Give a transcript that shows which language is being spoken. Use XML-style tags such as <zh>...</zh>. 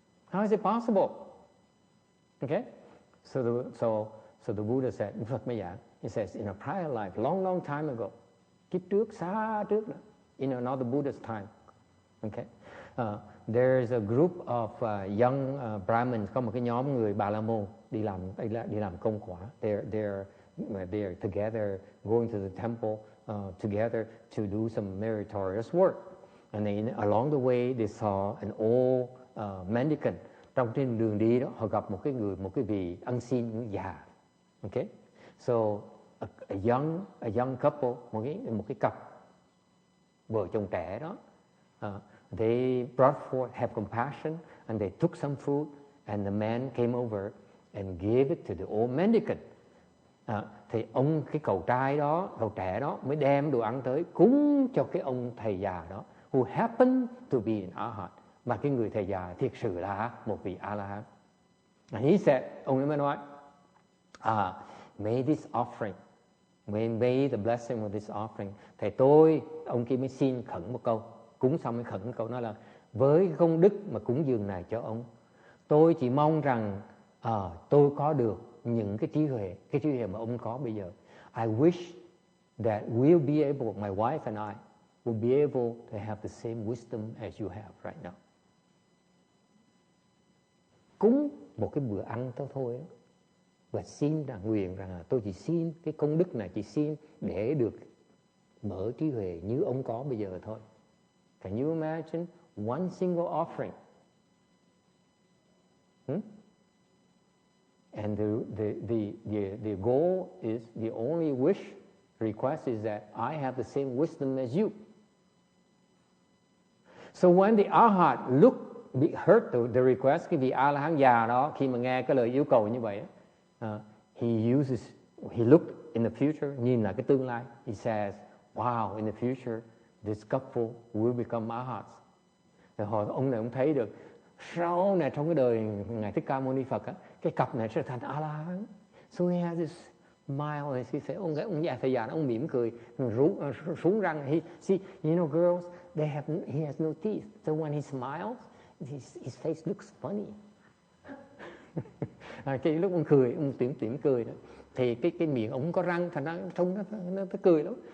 <en>How is it possible? Okay? So the Buddha said,</en> <vi>Phật mới giảng,</vi> <en>he says, in a prior life, long time ago,</en> <vi>kiếp trước, xa trước nữa,</vi> <en>in another Buddha's time. Okay? There is a group of young Brahmins,</en> <vi>có một cái nhóm người Bà La Môn đi làm công quả.</vi> <en>They're together going to the temple together to do some meritorious work. And then along the way they saw an old mendicant.</en> <vi>Trong trên đường đi đó họ gặp một cái vị ăn xin già. Okay?</vi> <en>So a young couple,</en> <vi>một cái cặp vợ chồng trẻ đó.</vi> <en>They brought forth, have compassion, and they took some food, and the man came over and gave it to the old mendicant.</en> <vi>Thì cái cậu trẻ đó mới đem đồ ăn tới cúng cho cái ông thầy già đó,</vi> <en>who happened to be an arhat.</en> <vi>Mà cái người thầy già thiệt sự là một vị A-la-hán.</vi> <en>And he said,</en> <vi>ông ấy mới nói,</vi> <en>may this offering, may the blessing of this offering.</en> <vi>Thầy ông kia mới xin khẩn một câu, cúng xong mới khẩn một câu, nói là với công đức mà cúng dường này cho ông, tôi chỉ mong rằng tôi có được những cái trí huệ mà ông có bây giờ.</vi> <en>I wish that we'll be able, my wife and I, will be able to have the same wisdom as you have right now.</en> <vi>Cúng một cái bữa ăn thôi và xin rằng, nguyện rằng tôi chỉ xin cái công đức này, chỉ xin để được mở trí huệ như ông có bây giờ thôi.</vi> <en>Can you imagine one single offering? And the goal is, the only wish, request is that I have the same wisdom as you. So when the Arhat heard the request,</en> <vi>cái vị A-la-hán già đó khi mà nghe cái lời yêu cầu như vậy,</vi> <en>he looked in the future,</en> <vi>nhìn lại cái tương lai.</vi> <en>He says, wow, in the future, this couple will become Arhats.</en> <vi>Rồi ông này ông thấy được, sau này trong cái đời Ngài Thích Ca Mâu Ni Phật á, cái cặp này sẽ thành A-la-hán.</vi> <en>So he has this smile,</en> <vi>ông già thầy già ông mỉm cười, súng răng.</vi> <en>See, you know, girls, he has no teeth, so when he smiles, his face looks funny.</en> <vi>Cái lúc ông cười, ông tỉm cười đó, thì cái miệng ông có răng, thành ra trông nó cười lắm.</vi>